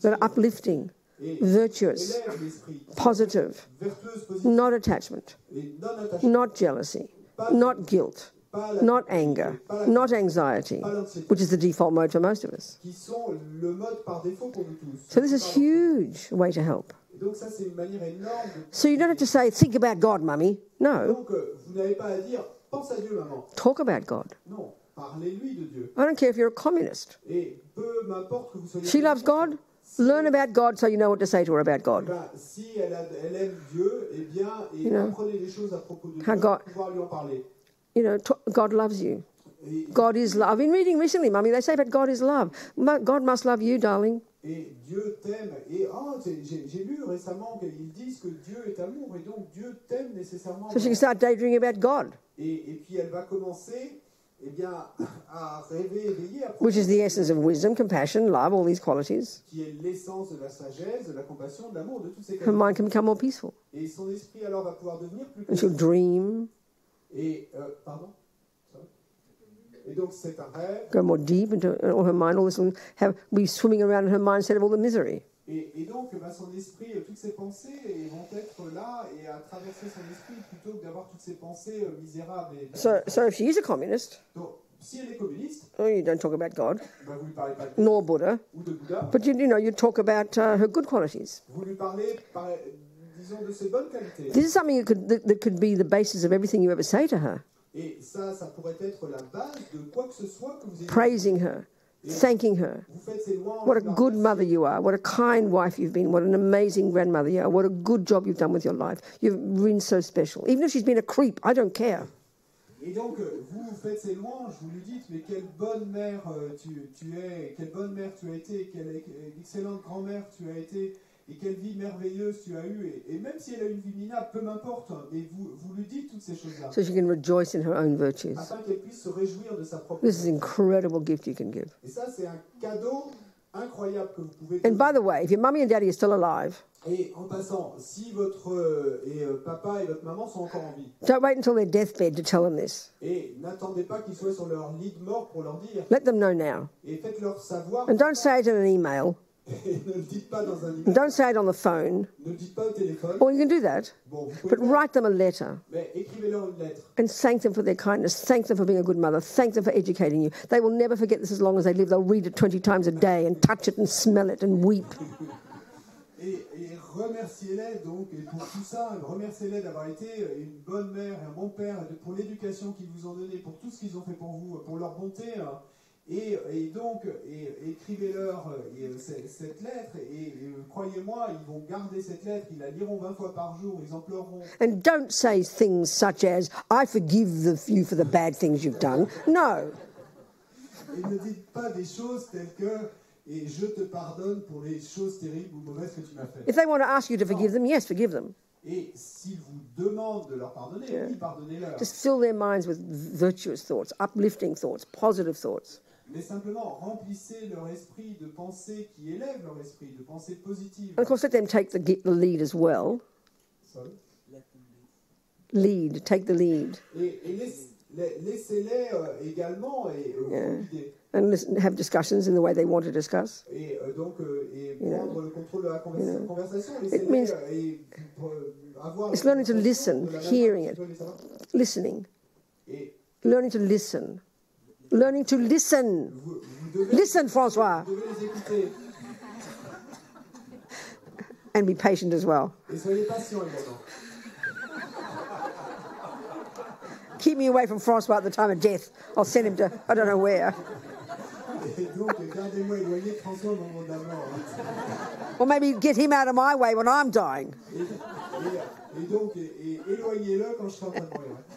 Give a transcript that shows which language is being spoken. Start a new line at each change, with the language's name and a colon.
English: that are uplifting, virtuous,
French: Élève l'esprit,
English: positive,
French: vertueuse, positive,
English: not attachment,
French: et non attachée,
English: not jealousy, not guilt, not anger, not anxiety, which is the default mode for most of us.
French: qui sont le mode par défaut pour nous tous.
English: So this is a huge way to help.
French: Et donc ça, c'est une manière énorme de...
English: So you don't have to say, think about God, mummy. No,
French: Donc, vous n'avez pas à dire, pense à Dieu, maman.
English: talk about God.
French: Non, parlez-lui de Dieu.
English: I don't care if you're a communist.
French: Et peu m'importe que vous soyez...
English: She loves God. Learn about God so you know what to say to her about God.
French: Si elle aime Dieu, eh bien, apprenez des choses à propos de Dieu
English: God-
French: pour pouvoir lui en parler.
English: God loves you.
French: Et,
English: God is love. I've been reading recently, mummy, they say that God is love. God must love you, darling.
French: et Dieu t'aime. Et j'ai lu récemment qu'ils disent que Dieu est amour, et donc Dieu t'aime nécessairement.
English: So she can start daydreaming about God,
French: Et puis elle va commencer à rêver éveillé, à
English: which is the essence of wisdom, compassion, love, all these qualities.
French: qui est l'essence de la sagesse, de la compassion, de l'amour, de toutes ces
English: Her
French: qualités.
English: mind can become more peaceful.
French: Et son esprit alors va pouvoir devenir plus
English: And she'll dream,
French: Et, pardon
English: Sorry.
French: Et donc c'est un rêve.
English: go more deep into all her mind. All this will be swimming around in her mind instead of all the misery.
French: Et donc son esprit, toutes ses pensées vont être là et à traverser son esprit plutôt que d'avoir toutes ces pensées misérables.
English: So if she is a communist,
French: Donc si elle est communiste,
English: you don't talk about God,
French: vous ne lui parlez pas de Dieu
English: nor Buddha,
French: ou de Bouddha,
English: but you talk about her good qualities.
French: vous lui parlez, disons, de ses bonnes qualités.
English: This is something that could be the basis of everything you ever say to her.
French: Et ça pourrait être la base de quoi que ce soit que vous ayez.
English: Praising her, thanking her.
French: Vous faites ces louanges.
English: What a good mother you are. What a kind wife you've been. What an amazing grandmother you are. What a good job you've done with your life. You've been so special. Even if she's been a creep, I don't care.
French: Et donc, vous faites ces louanges, vous lui dites, mais quelle bonne mère tu es, quelle bonne mère tu as été, quelle excellente grand-mère tu as été, et quelle vie merveilleuse tu as eue. Et même si elle a une vie minable, peu m'importe, mais vous lui dites toutes ces choses-là.
English: So she can rejoice in her own virtues.
French: Afin qu'elle puisse se réjouir de sa propre
English: This is an
French: vie.
English: incredible gift you can give.
French: Et ça, c'est un cadeau incroyable que vous pouvez
English: And by
French: donner.
English: the way, if your mummy and daddy are still alive,
French: Et en passant, si votre papa et votre maman sont encore en vie,
English: don't wait until their deathbed to tell them this.
French: et n'attendez pas qu'ils soient sur leur lit de mort pour leur dire,
English: Let them know now.
French: et faites-leur savoir,
English: And don't say it in an email.
French: et ne le dites pas dans un
English: And
French: email,
English: don't say it on the phone.
French: ne le dites pas au téléphone,
English: Or you can do that.
French: bon, vous pouvez
English: But
French: le faire,
English: write them a letter
French: mais écrivez-leur une lettre.
English: and thank them for their kindness. Thank them for being a good mother. Thank them for educating you. They will never forget this as long as they live. They'll read it 20 times a day and touch it and smell it and weep.
French: Et remerciez-les donc, et pour tout ça, remerciez-les d'avoir été une bonne mère et un bon père, pour l'éducation qu'ils vous ont donnée, pour tout ce qu'ils ont fait pour vous, pour leur bonté. Et donc, écrivez-leur cette lettre, et croyez-moi, ils vont garder cette lettre, ils la liront 20 fois par jour, ils en pleureront.
English: And don't say things such as, I forgive you for the bad things you've done. No.
French: Et ne dites pas des choses telles que, et je te pardonne pour les choses terribles ou mauvaises que tu m'as faites.
English: If they want to ask you to forgive them, yes, forgive them.
French: Et s'ils vous demandent de leur pardonner, oui, pardonnez-leur.
English: Just fill their minds with virtuous thoughts, uplifting thoughts, positive thoughts.
French: Mais simplement, remplissez leur esprit de pensées qui élèvent leur esprit, de pensées positives.
English: And of course, let them take the lead as well. Sorry. Let them lead. Lead, take the lead.
French: Et laissez-les également vous guider.
English: And listen, have discussions in the way they want to discuss.
French: Et donc, prendre le contrôle de la conversation.
English: It means
French: Laissez-les avoir...
English: it's learning to listen, hearing it, listening,
French: Et
English: learning to listen. Learning to listen.
French: vous devez,
English: Listen, François.
French: vous devez les écouter.
English: And be patient as well.
French: Et soyez patients également.
English: Keep me away from François at the time of death. I'll send him to, I don't know where.
French: Et donc, gardez-moi éloigné de François au moment de la mort.
English: Or maybe get him out of my way when I'm dying.
French: Et donc, éloignez-le quand je serai en train de mourir.